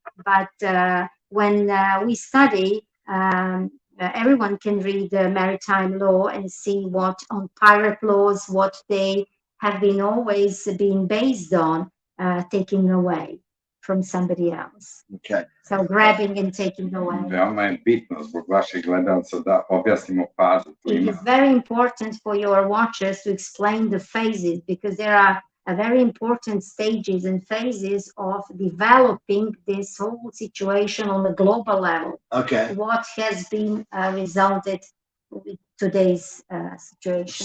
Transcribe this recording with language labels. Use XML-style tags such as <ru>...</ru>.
<en>But when we study, everyone can read the maritime law and see what on pirate laws, what they have been always been based on, taking away from somebody else. Okay. So grabbing and taking away.</en> <sr>Veoma je bitno zbog vaših gledalca da objasnimo fazu.</sr> <en>It is very important for your watchers to explain the phases, because there are very important stages and phases of developing this whole situation on the global level. Okay. What has been resulted with today's situation.</en>